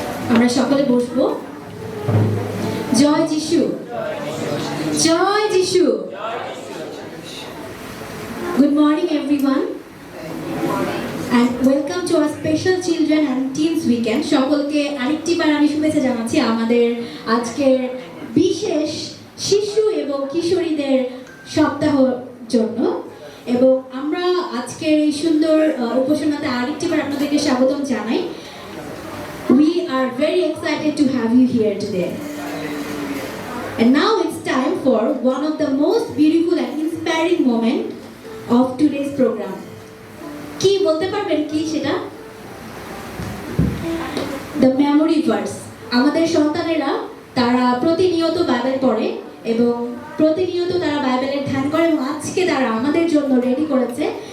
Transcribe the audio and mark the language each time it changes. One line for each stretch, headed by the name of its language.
Bangla: আমরা সকলে বসবো। জয় যিশু, জয় যিশু।
English: Good morning everyone and welcome to our special children and teens weekend.
Bangla: সকলকে আরেকটিবার আমি শুভেচ্ছা জানাচ্ছি আমাদের আজকের বিশেষ শিশু এবং কিশোরীদের সপ্তাহের জন্য। এবং আমরা আজকের এই সুন্দর উপাসনাতে আরেকটিবার আপনাদেরকে স্বাগতম জানাই।
English: We are very excited to have you here today. And now it's time for one of the most beautiful and inspiring moment of today's program.
Bangla: কি বলতে পারবেন কি সেটা?
English: Memory verse.
Bangla: আমাদের সন্তানেরা তারা প্রতিনিয়ত বাইবেল পড়ে এবং প্রতিনিয়ত তারা বাইবেলের ধ্যান করে এবং আজকে তারা আমাদের জন্য রেডি করেছে।